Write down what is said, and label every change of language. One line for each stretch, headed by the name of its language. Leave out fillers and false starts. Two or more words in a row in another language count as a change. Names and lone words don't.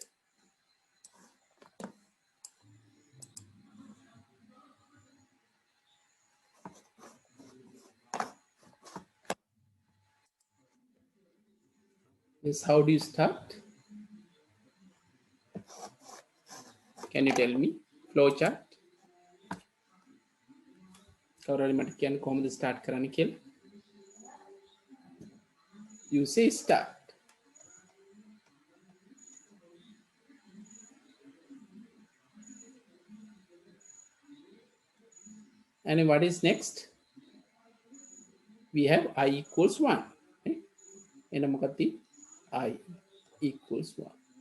English: Yes, how do you start? Can you tell me? Flow chart.
Sinhala: කවුරුහරි මට කියන්න කොහොමද start කරන්න කියලා?
English: You say start. And what is next? We have I equals 1.
Sinhala: එන මොකක්ද?
English: I equals 1.